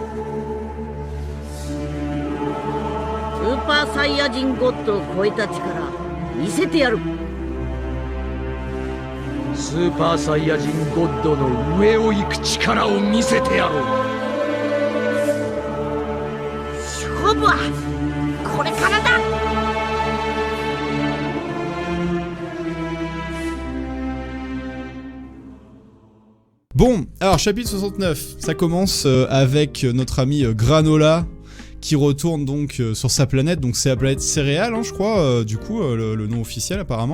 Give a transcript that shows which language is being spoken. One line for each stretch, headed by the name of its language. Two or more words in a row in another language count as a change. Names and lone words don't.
Japanese: スーパーサイヤ人ゴッドを超えた力見せてやる。スーパーサイヤ人ゴッドの上を行く力を見せてやろう。勝負はこれからだ。
French: Bon, alors chapitre 69, ça commence avec notre ami Granola qui retourne donc sur sa planète, donc c'est la planète Céréales, hein, je crois, du coup, le nom officiel apparemment.